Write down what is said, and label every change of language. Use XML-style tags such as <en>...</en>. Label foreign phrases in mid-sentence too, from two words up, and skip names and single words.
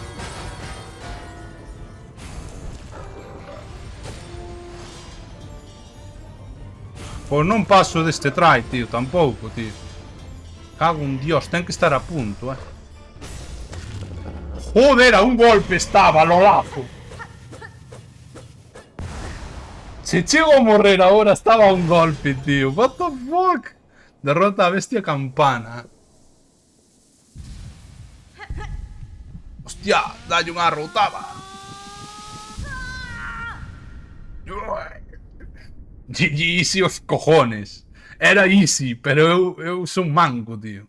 <gl>Pois non paso deste try, tío, tampouco, tío. Cago en Dios, ten que estar a punto, Joder, a un golpe estaba, lo lazo. Se chego a morrer ahora, estaba a un golpe, tío.</gl> <en>What the fuck?</en> <gl>Derrota a bestia campana. Hostia, dalle unha rotada.</gl> <en>GG easy</en> <gl>os cojones. Era easy, pero eu son manco, tío.</gl>